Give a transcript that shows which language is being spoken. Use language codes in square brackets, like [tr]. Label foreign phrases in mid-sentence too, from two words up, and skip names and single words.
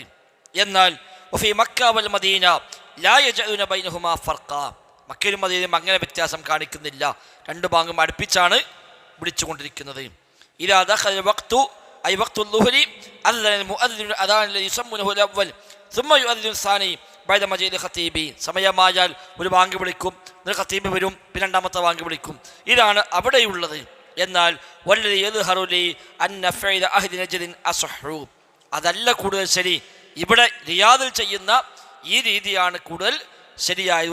[ar] എന്നാൽ مكة والمدينة لا يجعلون بينهما فرق, [ml] മക്കയിലും മദീനയിലും അങ്ങനെ വ്യത്യാസം കാണിക്കുന്നില്ല. രണ്ട് ബാങ്കും അടുപ്പിച്ചാണ് വിളിച്ചുകൊണ്ടിരിക്കുന്നത്. [ar] إذا دخل الوقت أي وقت الظهر أذن المؤذن الأذان الذي يسمونه الأول ثم يؤذن الثاني بعد مجيء الخطيب. [ml] സമയമായാൽ ഒരു ബാങ്ക് വിളിക്കും, ഖത്തീബ് വരും, പിന്നെ രണ്ടാമത്തെ ബാങ്ക് വിളിക്കും. ഇതാണ് അവിടെയുള്ളത്. [ar] എന്നാൽ والذي يظهر لي أن فعل أهل نجد أصح, [ml] അതല്ല കൂടുതൽ ശരി. ഇവിടെ റിയാദിൽ ചെയ്യുന്ന ഈ രീതിയാണ് കൂടുതൽ ശരിയായത്.